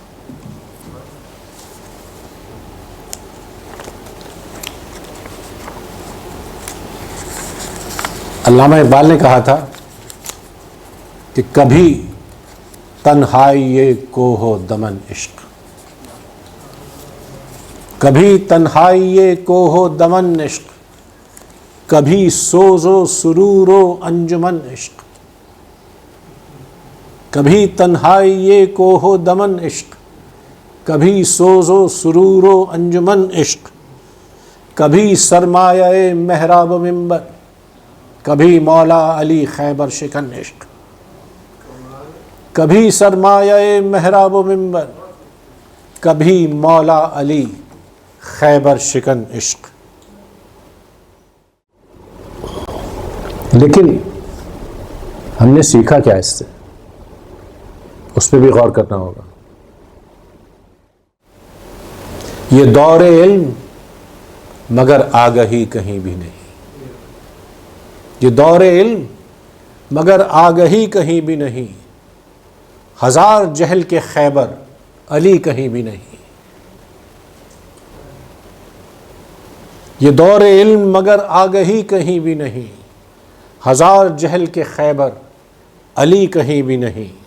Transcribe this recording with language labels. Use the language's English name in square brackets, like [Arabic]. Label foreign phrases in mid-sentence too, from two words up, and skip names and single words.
[Urdu] علامہ اقبال نے کہا تھا کہ کبھی تنہائی کوہ دمن عشق، کبھی تنہائی کوہ دمن عشق، کبھی سوز و سرور و انجمن عشق، کبھی تنہائی کوہ دمن عشق، کبھی سوز و سرور و انجمن عشق، کبھی سرمایہ محراب و منبر، کبھی مولا علی خیبر شکن عشق، کبھی سرمایہ محراب و منبر، کبھی مولا علی خیبر شکن عشق۔ لیکن ہم نے سیکھا کیا اس سے، اس پہ بھی غور کرنا ہوگا۔ یہ دور علم مگر آگہی کہیں بھی نہیں، یہ دور علم مگر آگہی کہیں بھی نہیں، ہزار جہل کے خیبر علی کہیں بھی نہیں. یہ دور علم مگر آگہی کہیں بھی نہیں، ہزار جہل کے خیبر علی کہیں بھی نہیں.